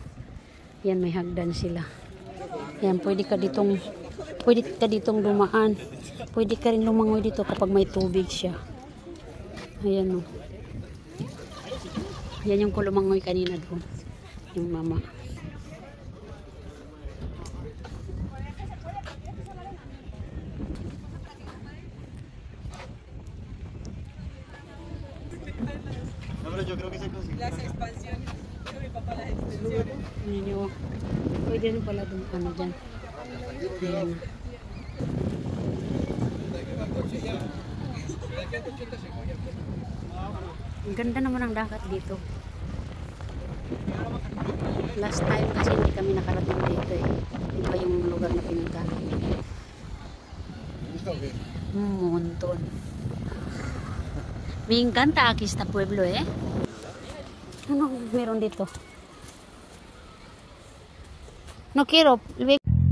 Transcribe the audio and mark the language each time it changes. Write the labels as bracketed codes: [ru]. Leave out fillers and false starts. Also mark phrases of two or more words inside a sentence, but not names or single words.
[tl] Yan, may hagdan sila. Yan, pwede ka ditong dumaan. Pwede ka rin lumangoy dito kapag may tubig siya. Ayan oh. Yan yung ko lumangoy kanina doon. Yung mama. [es] Yo creo que se consigue. Las expansiones. Dijo mi papá las extensiones. [tl] Ninyo, pwede rin pala doon ano dyan. Ayan. Ang ganda naman ang dagat dito. [en] Last time [tl] kasi hindi kami nakarating dito eh. Iba yung lugar na pinunta namin. [es] Un montón. Me encanta aquí este pueblo, eh. [tl] Ano meron dito? [es] No quiero.